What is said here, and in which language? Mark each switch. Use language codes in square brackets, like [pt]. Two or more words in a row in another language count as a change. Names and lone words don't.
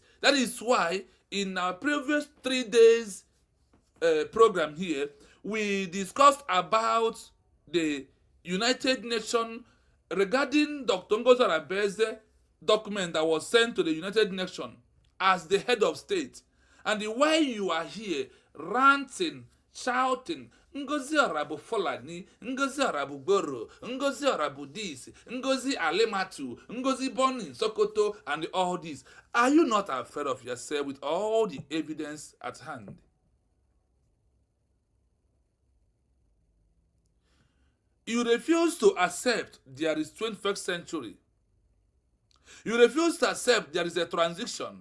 [en] That is why in our previous 3 days program here, we discussed about the United Nations regarding Dr. Ngozi Arabe's document that was sent to the United Nations as the head of state. And why you are here ranting, shouting, Ngozi Arabu Fulani, Ngozi Arabu Goro, Ngozi Arabu this, Ngozi Alematu, Ngozi born in Sokoto, and all this. Are you not afraid of yourself with all the evidence at hand? You refuse to accept there is 21st century. You refuse to accept there is a transition.